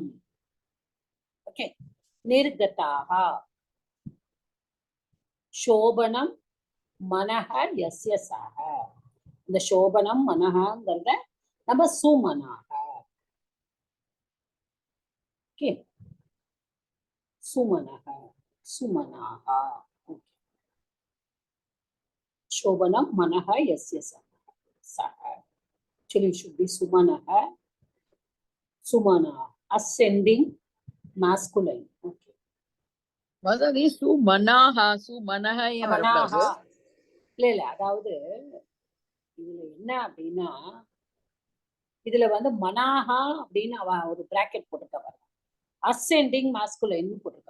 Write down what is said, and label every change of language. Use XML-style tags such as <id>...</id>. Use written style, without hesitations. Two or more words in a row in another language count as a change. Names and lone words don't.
<sa>ஓகே, निर्गताः शोभनम् मनः यस्य सः.</sa> <ta>இந்த சோபனம் மனஹங்கிறத நம்ம சுமனாக. ஓகே, சுமனஹ சுமனாக.</ta> <sa>शोभनम मनः यस्य सः.</sa> <en>Actually, it should be sumanah. Sumana, ascending masculine. Okay.</en> <ta>மதனி சுமனாஹா சுமனஹ மனாஹா இல்ல அதாவது இதுல என்ன அப்படின்னா, இதுல வந்து மனாஹா அப்படின்னு அவ ஒரு பிராக்கெட் போட்டிருக்கா,</ta> <en>ascending masculine</en> <ta>போட்டிருக்கா.</ta>